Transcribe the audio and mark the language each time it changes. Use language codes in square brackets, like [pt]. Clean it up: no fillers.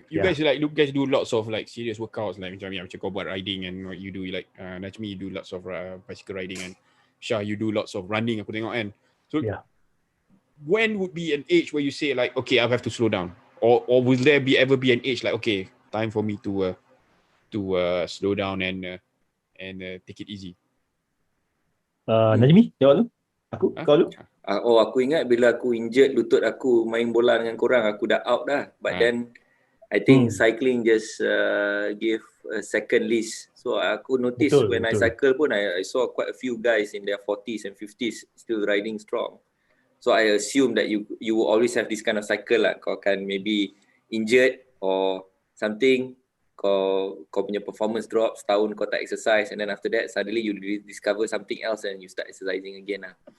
[en] you guys do lots of like serious workouts, like [ms] macam kau buat riding, [en] and what you do like Najmi, you do lots of bicycle riding, and Shah, you do lots of running, [ms] aku tengok kan. [en] So when would be an age where you say like, okay, I have to slow down, or will there ever be an age like, okay, time for me to slow down and take it easy? [ms] Najmi, jawab lu. Kau lu. Aku ingat bila aku injured lutut aku main bola dengan korang, aku dah out dah. [en] But then I think cycling just give a second lease. So [ms] aku [en] notice when I cycle [ms] pun [en] I saw quite a few guys in their 40s and 50s still riding strong. So I assume that you will always have this kind of cycle lah. [ms] Kau akan [en] maybe injured or something, [ms] kau punya [en] performance drop, [ms] setahun kau tak [en] exercise, and then after that suddenly you discover something else and you start exercising again lah.